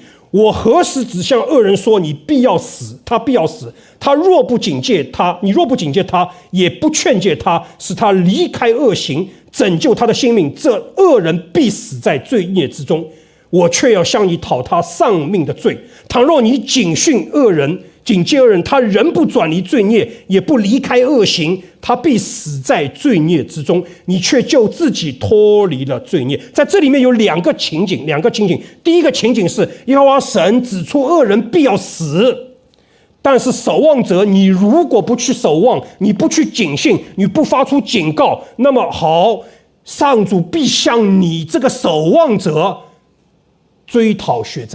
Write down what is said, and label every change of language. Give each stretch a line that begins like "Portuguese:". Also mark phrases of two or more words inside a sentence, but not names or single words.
Chinese: 我何時只向惡人說你必要死，他必要死。他若不警戒他，你若不警戒他，也不勸戒他，使他離開惡行，拯救他的性命，這惡人必死在罪孽之中。我卻要向你討他喪命的罪。倘若你警訓惡人，警戒惡人，他仍不轉離罪孽，也不離開惡行，他必死在罪孽之中。你卻救自己脫離了罪孽。在這裡面有兩個情景。第一個情景是耶和華神指出惡人必要死，但是守望者，你如果不去守望，你不去警訓，你不發出警告，那麼好，上主必向你這個守望者追討血債。